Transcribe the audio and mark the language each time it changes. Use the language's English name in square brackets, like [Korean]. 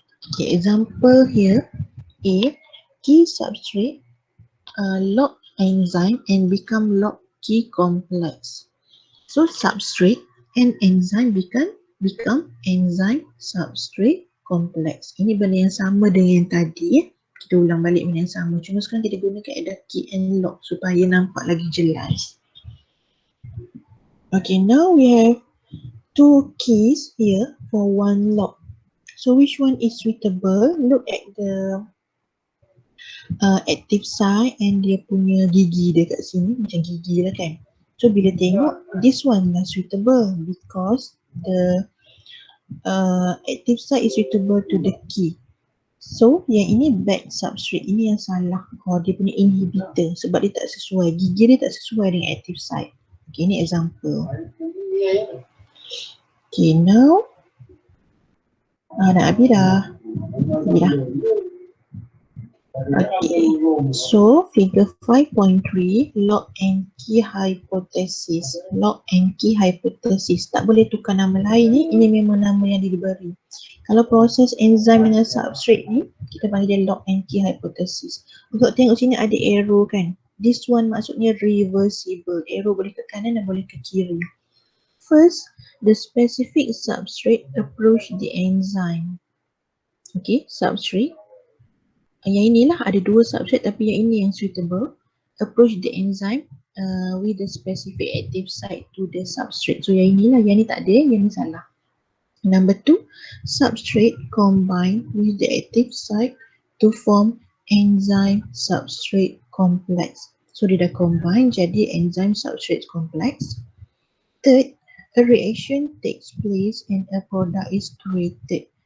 [English] Okay, example here, A, key substrate lock enzyme and become lock key complex. So substrate and enzyme become enzyme substrate complex. [Malay] Ini benda yang sama dengan yang tadi. Kita ulang balik benda yang sama. Cuma sekarang kita guna kaedah key and lock supaya nampak lagi jelas. [English] Okay, now we have two keys here for one lock. So which one is suitable? Look at the active site and [Malay] dia punya gigi dia kat sini. Macam gigi lah kan. [English] So [Malay] bila tengok, [English] this one lah suitable because the active site is suitable to the key. [Malay] So yang ini back substrate, ini yang salah. Dia punya inhibitor sebab dia tak sesuai, gigi dia tak sesuai dengan active site. Okay, ini example. Okay, now dah habis dah. [English] Okay, so figure 5.3, lock and key hypothesis. Lock and key hypothesis. [Malay] Tak boleh tukar nama lain ni, ini memang nama yang diberi. Kalau proses enzyme dengan substrate ni, kita panggil dia lock and key hypothesis. Untuk tengok sini ada arrow kan. [English] This one maksudnya reversible. [Malay] Arrow boleh ke kanan dan boleh ke kiri. [English] First, the specific substrate approach the enzyme. Okay, substrate. [Malay] Yang inilah ada dua substrate tapi yang ini yang suitable. [English] Approach the enzyme with the specific active site to the substrate. [Malay] So yang inilah, yang ni tak ada, yang ni salah. [English] Number 2, substrate combine with the active site to form enzyme substrate complex. [Malay] So dia dah combine jadi enzyme substrate complex. [English] Third, a reaction takes place and a product is created.